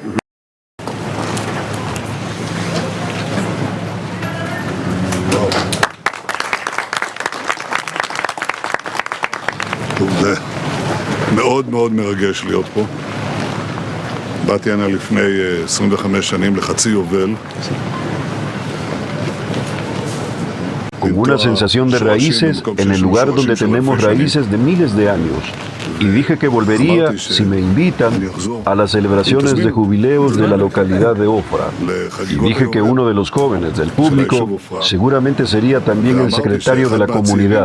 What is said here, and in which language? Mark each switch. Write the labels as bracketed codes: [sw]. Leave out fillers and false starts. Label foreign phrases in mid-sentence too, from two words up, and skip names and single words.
[he] זה מאוד מאוד מרגש להיות פה. באתי הנה לפני 25 שנים לחצי יובל. [es] Con una sensación de raíces en el lugar donde tenemos raíces de miles de años. Y dije que volvería, si me invitan, a las celebraciones de jubileos de la localidad de Ofra. Y dije que uno de los jóvenes del público seguramente sería también el secretario de la comunidad.